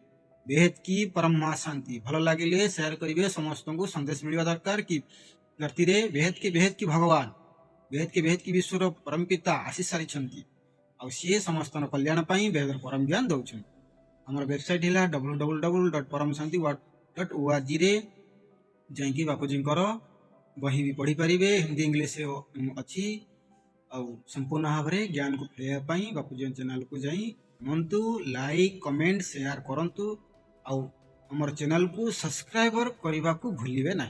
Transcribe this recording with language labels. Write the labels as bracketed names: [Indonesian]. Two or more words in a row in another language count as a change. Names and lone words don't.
[Hindi] बेहद की परम महाशांति। [Odia] ଭଲ ଲାଗିଲେ ସେୟାର କରିବେ, ସମସ୍ତଙ୍କୁ ସନ୍ଦେଶ ମିଳିବା ଦରକାର କି ଧରତୀରେ [Hindi] बेहद की भगवान, बेहद की [Odia] ବିଶ୍ୱର ପରମ ପିତା ଆସି ସାରିଛନ୍ତି। ଆଉ ସିଏ ସମସ୍ତଙ୍କ କଲ୍ୟାଣ ପାଇଁ ବେହେଦର ପରମ ଜ୍ଞାନ ଦଉଛନ୍ତି। ଆମର ୱେବସାଇଟ୍ ହେଲା www.paramshanti.org ରେ ଯାଇକି ବାପୁଜୀଙ୍କର ବହି ବି ପଢ଼ିପାରିବେ। ହିନ୍ଦୀ ଇଂଲିଶ ଅଛି। ଆଉ ସମ୍ପୂର୍ଣ୍ଣ ଭାବରେ ଜ୍ଞାନକୁ ଫେରାଇବା ପାଇଁ ବାପୁଜୀ ଚ୍ୟାନେଲକୁ ଯାଇ ଶୁଣନ୍ତୁ, [English] like comment share [Odia] କରନ୍ତୁ। ଆଉ ଆମର ଚ୍ୟାନେଲକୁ ସବସ୍କ୍ରାଇବର କରିବାକୁ ଭୁଲିବେ ନାହିଁ।